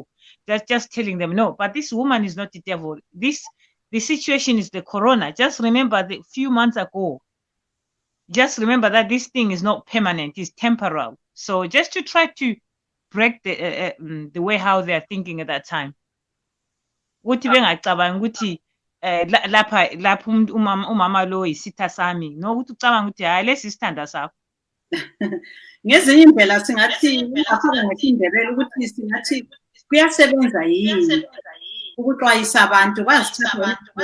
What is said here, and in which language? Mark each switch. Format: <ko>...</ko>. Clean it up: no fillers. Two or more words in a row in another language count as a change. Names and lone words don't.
<en>That's just telling them no, but this woman is not the devil. The situation is the corona. Just remember the few months ago. Just remember that this thing is not permanent, it's temporal. So just to try to break the way how they are thinking at that time.</en> <nd>Ukuthi bengacabangi ukuthi lapha umama lo isitha sami, no, ukuthi ucabanga ukuthi hayi lesi isithanda sakho. Ngezinye indlela singathi ngapha ngekindebele ukuthi singathi kuyasebenza yini ukuxwayisa abantu bazithatha</nd>